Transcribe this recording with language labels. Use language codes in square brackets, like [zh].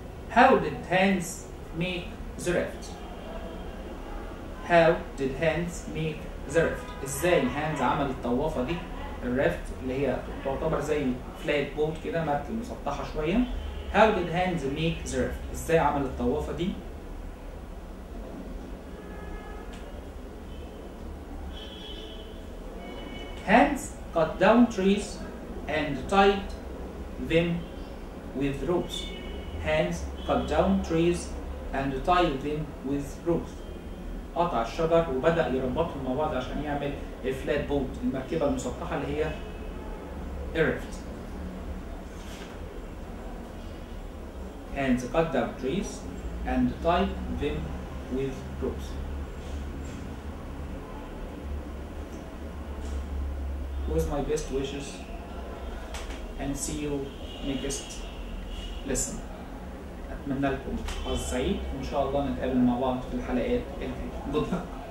[en] How did Hans make the raft? How did Hans make the raft? [ar] ازاي هانز عمل الطوافة دي؟ الرافت اللي هي تعتبر زي فلات بوت كده، مركب مسطحة شوية. [en] How did Hans make the raft? [ar] ازاي عمل الطوافة دي؟ [en] Hans cut down trees and tied them with ropes. Hans cut down trees and tied them with ropes. [ar] قطع الشجر وبدأ يربطهم مع بعض عشان يعمل الفلات بوت، المركبة المسطحة اللي هي الرافت. [en] Hans cut down trees and tied them with ropes. With my best wishes and see you next lesson. [ar] أتمنى لكم حظ سعيد، وإن شاء الله نتقابل مع بعض في الحلقات الجاية. [en] Good luck.